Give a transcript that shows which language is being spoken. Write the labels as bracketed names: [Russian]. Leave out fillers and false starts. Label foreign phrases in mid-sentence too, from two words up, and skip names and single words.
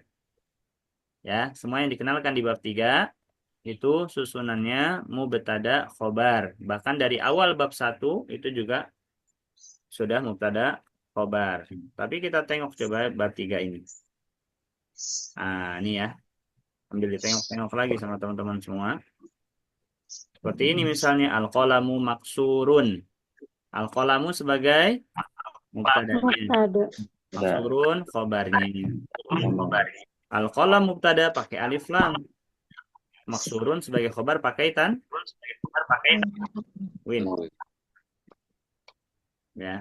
[Indonesian] Ya, semua yang dikenalkan di bab 3 itu susunannya [Arabic] مبتدأ خبر. [Indonesian] Bahkan dari awal bab 1 itu juga sudah [Arabic] مبتدأ خبر. [Indonesian] Tapi kita tengok coba bab 3 ini. Ini ya. Ambil ditengok-tengok lagi sama teman-teman semua. Seperti ini misalnya [Arabic] القلم مكسور. [Indonesian] Al-qalamu sebagai mubtada'nya. Maksurun khobarnya. Al-qalam mubtada pakai [Arabic] ألف لام. [Indonesian] Maksurun sebagai khobar pakai tanwin. Ya.